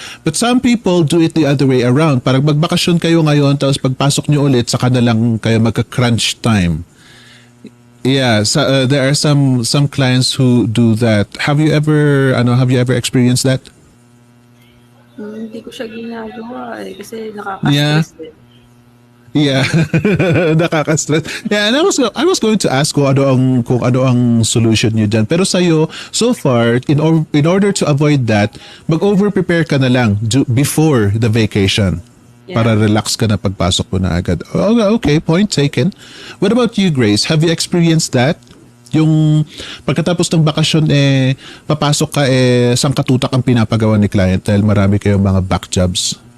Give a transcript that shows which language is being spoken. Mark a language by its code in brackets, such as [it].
[en] But some people do it the other way around. [tl] Parang magbakasyon kayo ngayon tapos pagpasok niyo ulit saka na lang kayo magka-crunch time. [en] Yeah, so, there are some clients who do that. Have you ever experienced that? [tl] Hindi ko siya ginagawa kasi nakaka-stress din. Yeah. Nakaka-stress. [en] Yeah, and I was going to ask [tl] kung ano ang solution niyo diyan. Pero sa'yo, [en] so far, in order to avoid that, [tl] mag-over-prepare ka na lang [en] before the vacation. Yeah. [tl] Para relax ka na pagpasok mo na agad. [en] Okay, point taken. What about you, Grace? Have you experienced that? [tl] Yung pagkatapos ng bakasyon papasok ka sangkatutak ang pinapagawa ni client dahil marami kayong mga back jobs.